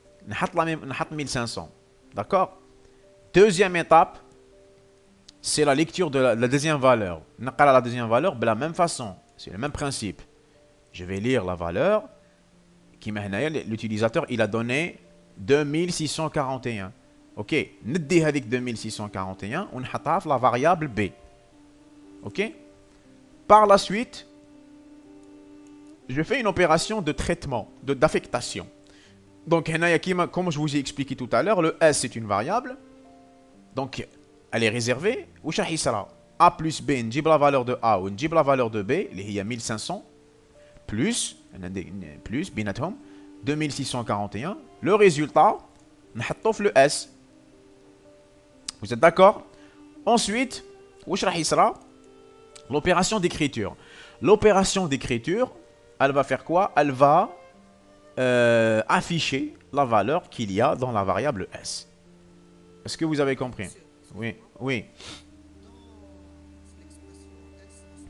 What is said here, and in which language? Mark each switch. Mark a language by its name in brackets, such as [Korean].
[Arabic] نحط 1500. D'accord? [French] Deuxième étape, c'est la lecture de la deuxième valeur. [Arabic] نقرا [French] la deuxième valeur de la même façon. C'est le même principe. Je vais lire la valeur. L'utilisateur, il a donné 2641. Ok? [Arabic] ندي هذيك 2641 ونحطها في [French] la variable B. Ok? Par la suite, je fais une opération de traitement, d'affectation. Donc, comme je vous ai expliqué tout à l'heure, le S c'est une variable. Donc, elle est réservée. A plus B, نجيب la valeur de A ou نجيب la valeur de B, [Arabic] اللي هي [French] 1500, plus [Arabic] بيناتهم [French] 2641. Le résultat, [Arabic] نحطه في [French] le S. Vous êtes d'accord? Ensuite, [Arabic] واش راح يصرى? [French] L'opération d'écriture. L'opération d'écriture, elle va faire quoi? Elle va afficher la valeur qu'il y a dans la variable S. Est-ce que vous avez compris? Oui, oui. Dans l'expression S,